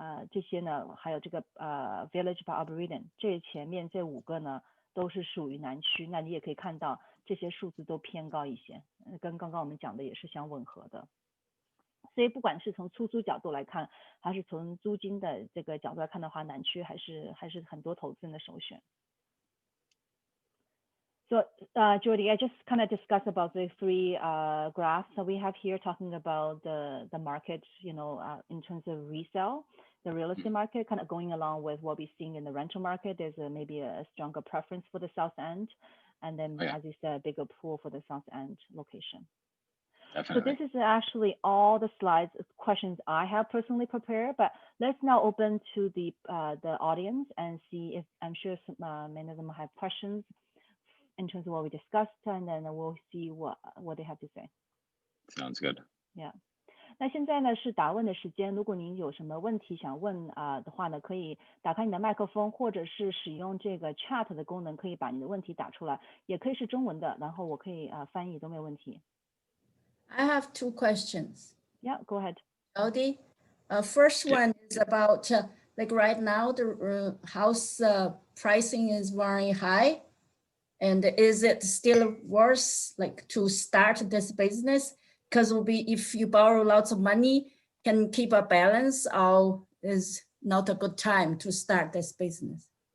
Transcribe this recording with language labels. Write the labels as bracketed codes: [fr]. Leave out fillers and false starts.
[zh] 这些呢，还有这个Village by Arboretum， 这前面这5个呢都是属于南区。那你也可以看到这些数字都偏高一些，跟刚刚我们讲的也是相吻合的。所以不管是从出租角度来看，还是从租金的这个角度来看的话，南区还是很多投资人的首选。 [en] So, Jordi, I just kind of discussed about the 3 graphs that we have here, talking about the market, in terms of resale, the real estate market, kind of going along with what we're seeing in the rental market. There's maybe a stronger preference for the South End, and then, as you said, a bigger pool for the South End location. Definitely. So this is actually all the slides, questions I have personally prepared, but let's now open to the audience and see if, I'm sure many of them have questions in terms of what we discussed, and then we'll see what they have to say. Sounds good. Yeah. [zh] 那现在呢是答问的时间，如果您有什么问题想问的话呢，可以打开你的麦克风，或者是使用这个 chat 的功能，可以把你的问题打出来，也可以是中文的，然后我可以翻译都没有问题。 [en] I have 2 questions. Yeah, go ahead. Jordi, first one is about like right now the house pricing is very high. And is it still worth like to start this business? Because will be if you borrow lots of money, can keep a balance, or is not a good time to start this business?